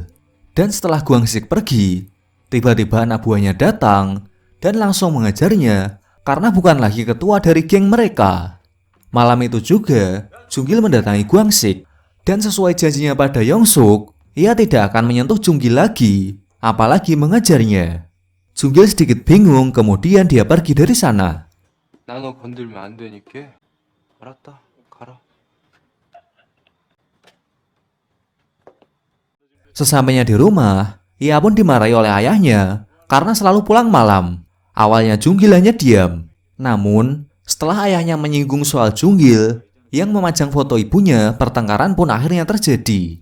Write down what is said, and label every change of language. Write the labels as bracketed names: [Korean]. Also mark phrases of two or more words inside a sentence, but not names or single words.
[Indonesian] Dan setelah Guangsik pergi, tiba-tiba anak buahnya datang dan langsung mengejarnya karena bukan lagi ketua dari geng mereka. Malam itu juga, Junggil mendatangi Guangsik dan sesuai janjinya pada Yongsuk, ia tidak akan menyentuh Junggil lagi, apalagi mengejarnya. Junggil sedikit bingung, kemudian dia pergi dari sana. [Korean] 나 너 건들면 안 되니까. 알았다. 가라. [Indonesian] Sesampainya di rumah, ia pun dimarahi oleh ayahnya karena selalu pulang malam. Awalnya Junggil hanya diam, namun setelah ayahnya menyinggung soal Junggil yang memajang foto ibunya, pertengkaran pun akhirnya terjadi.